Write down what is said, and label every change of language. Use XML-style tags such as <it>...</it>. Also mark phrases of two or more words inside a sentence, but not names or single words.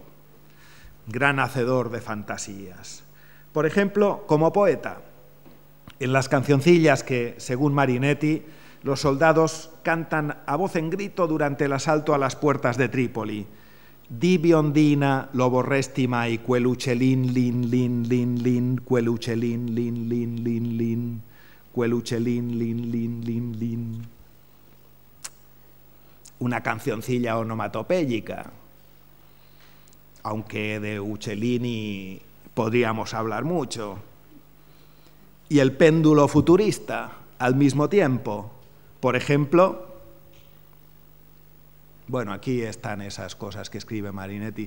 <es>Gran hacedor de fantasías. Por ejemplo, como poeta, en las cancioncillas que, según Marinetti, los soldados cantan a voz en grito durante el asalto a las puertas de Trípoli.</es> <it>Di biondina, lo vorresti mai, quell'uccellin lin lin lin lin, quell'uccellin lin lin lin lin, quell'uccellin lin lin lin lin.</it> <es>Una cancioncilla onomatopéyica, aunque de Uccellini podríamos hablar mucho. Y el péndulo futurista, al mismo tiempo. Por ejemplo, bueno, aquí están esas cosas que escribe Marinetti.</es>